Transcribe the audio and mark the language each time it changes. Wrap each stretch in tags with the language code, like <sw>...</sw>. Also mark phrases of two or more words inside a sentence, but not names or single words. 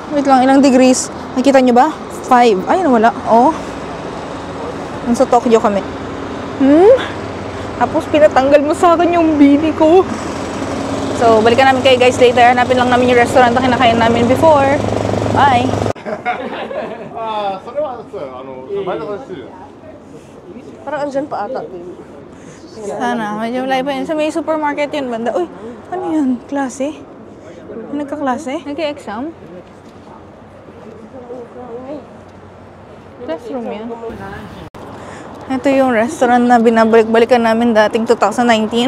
<tl>Wait lang, ilang degrees? Nakita nyo ba? 5. Ayun, wala. Oh. Nasa Tokyo kami. Tapos pinatanggal mo sa akin yung bini ko. So, balikan namin kayo guys later. Hanapin lang namin yung restaurant na kinakain namin before. Bye!</tl> <ja>ああ、それはそう、前田さんですよ。</ja> <tl>Parang andyan pa ata, babe. Sana, medyo malayo pa yun. Sa may supermarket yun, banda. Uy, ano yun? Klase? Nagkaklase? Nag-exam? Classroom yan. Ito yung restaurant na binabalik-balikan namin dating 2019.</tl>